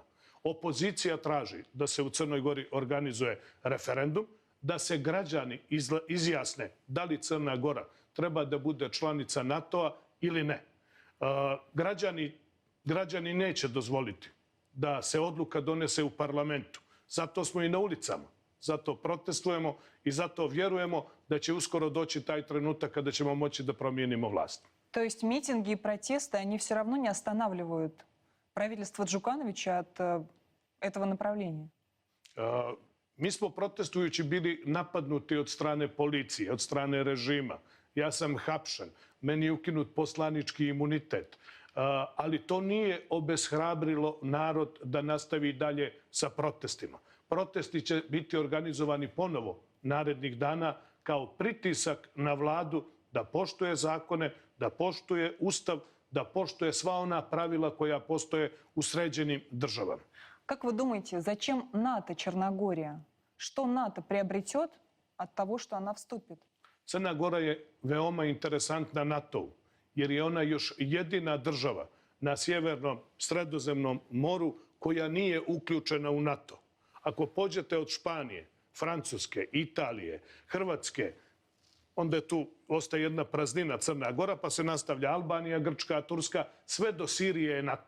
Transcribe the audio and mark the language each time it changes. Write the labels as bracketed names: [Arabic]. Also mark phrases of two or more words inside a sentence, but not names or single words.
[Serbian] Opozicija traži da se u Crnoj Gori organizuje referendum, da se građani izjasne da li Crna Gora treba da bude članica NATO-a ili ne. Građani neće dozvoliti da se odluka donese u parlamentu. Zato smo i na ulicama. Zato protestujemo i zato vjerujemo da će uskoro doći taj trenutak kada ćemo moći da promijenimo vlast. [Russian] То есть митинги и протесты, они все равно не останавливают правительство Джукановича от этого направления? [Serbian] Mi smo protestujući bili napadnuti od strane policije, od strane režima. Ja sam hapšen, meni je ukinut poslanički imunitet. Ali to nije obeshrabrilo narod da nastavi dalje sa protestima. Protesti će biti organizovani ponovo narednih dana kao pritisak na vladu da poštuje zakone, da poštuje ustav, da poštuje sva ona pravila koja postoje u sređenim državama. [Russian] Как вы думаете, зачем НАТО Черногория? Что НАТО приобретет от того, что она вступит? [Serbian] Crna Gora je veoma interesantna NATO-u, jer je ona još jedina država na sjevernom Sredozemnom moru koja nije uključena u NATO. Ako pođete od Španije, Francuske, Italije, Hrvatske, onda tu ostaje jedna praznina Crna Gora, pa se nastavlja Albanija, Grčka, Turska, sve do Sirije je NATO.